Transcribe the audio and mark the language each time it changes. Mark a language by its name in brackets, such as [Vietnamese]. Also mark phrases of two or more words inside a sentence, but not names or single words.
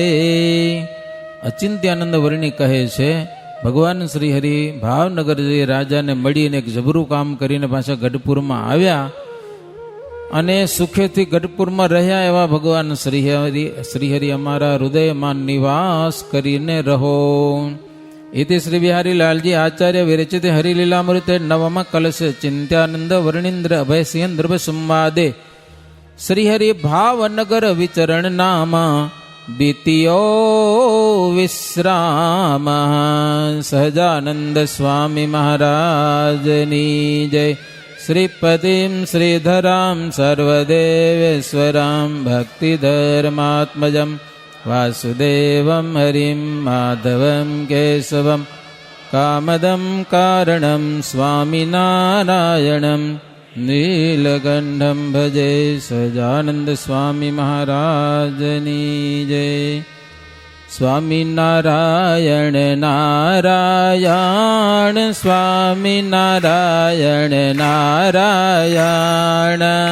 [Gujarati] અચિંત્યાનંદ વર્ણી કહે છે ભગવાન શ્રી હરિ ભાવનગર જે રાજાને મળીને એક જબરું કામ કરીને પાછા ગઢપુરમાં આવ્યા અને સુખેથી ગઢપુરમાં રહ્યા. એવા ભગવાન શ્રીહરિ અમારા હૃદયમાં નિવાસ કરીને રહો. [Sanskrit] इति श्री बिहारी लालजी आचार्य विरचित हरिलीलामृते नवम कलश चिंत्यानंद वर्णींद्र अभय सिंह द्रव संवादे श्रीहरि भावनगर विचरण नाम द्वितीयो विश्राम. [Gujarati] સહજાનંદ સ્વામી મહારાજની જય. [Sanskrit] श्रीपतिं श्रीधरां सर्वदेवेश्वरां भक्तिधर्मात्मजं वासुदेवं हरिं माधवं केशवं कामदं कारणं स्वामिनारायणं નીલકંઠમ ભજે [Gujarati] સજાનંદ સ્વામી મહારાજની જય. સ્વામી નારાયણ નારાયણ સ્વામી નારાયણ નારાયણ.